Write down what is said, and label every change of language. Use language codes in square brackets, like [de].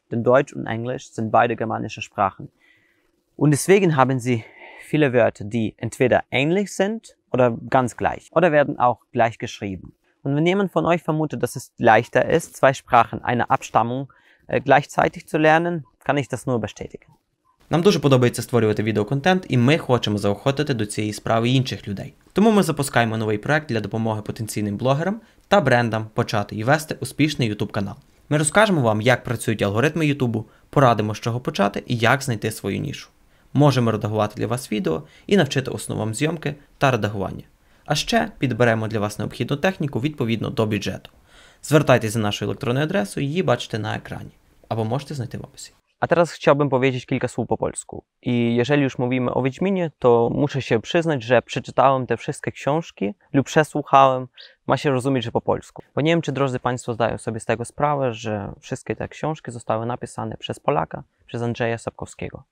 [de] Denn Deutsch und Englisch sind beide germanische Sprachen. Und deswegen haben sie viele Wörter, die entweder ähnlich sind oder ganz gleich. Oder werden auch gleich geschrieben. Und wenn jemand von euch vermutet, dass es leichter ist, zwei Sprachen einer Abstammung gleichzeitig zu lernen, kann ich das nur bestätigen. [uk] Нам дуже подобається створювати відеоконтент, і ми хочемо заохотити до цієї справи інших людей. Тому ми запускаємо новий проект для допомоги потенційним блогерам та брендам почати і вести успішний YouTube канал. Ми розкажемо вам, як працюють алгоритми YouTube, порадимо, з чого почати і як знайти свою нішу. Можемо редагувати для вас відео і навчити основам зйомки та редагування. А ще підберемо для вас необхідну техніку відповідно до бюджету. Звертайтеся за нашою електронною адресою, її бачите на екрані. Або можете знайти в описі. [pl] A teraz chciałbym powiedzieć kilka słów po polsku. I jeżeli już mówimy o Wiedźminie, to muszę się przyznać, że przeczytałem te wszystkie książki lub przesłuchałem, ma się rozumieć, że po polsku. Bo nie wiem, czy drodzy Państwo zdają sobie z tego sprawę, że wszystkie te książki zostały napisane przez Polaka, przez Andrzeja Sapkowskiego.